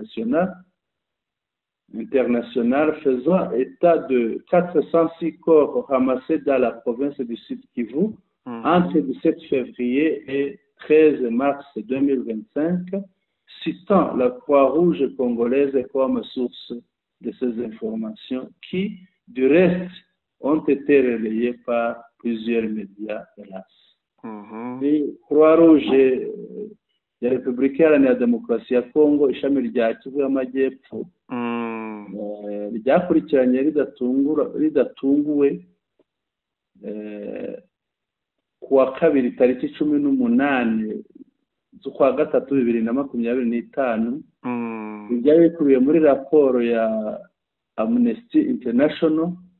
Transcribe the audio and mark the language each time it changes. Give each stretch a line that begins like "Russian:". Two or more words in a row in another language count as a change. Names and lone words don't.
French: International faisant état de 406 corps ramassés dans la province du Sud Kivu entre le 17 février et 13 mars 2025, citant la Croix-Rouge congolaise comme source de ces informations qui, du reste, ont été relayées par plusieurs médias, hélas.
Kinyarwanda: Croix-Rouge ya Repubulika Iharanira Demokarasi ya Kongo, ishami rya Kivu y'Amajyepfo, ryakurikiranye ridatunguwe kuwa kabiri tariki 18 z'ukwa gatatu 2025, byari bikubiye muri raporo ya Amnesty International,